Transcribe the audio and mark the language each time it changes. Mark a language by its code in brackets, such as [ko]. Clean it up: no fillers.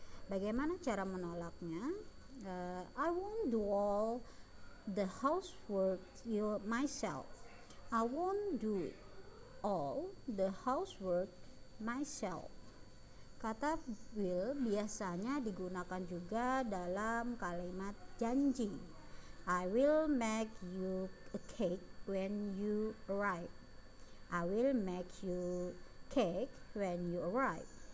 [id] Bagaimana cara menolaknya? [en] I won't do all the housework myself. I won't do all the housework myself. [id] Kata will biasanya digunakan juga dalam kalimat janji. [en] I will make you a cake when you arrive. I will make you cake when you arrive.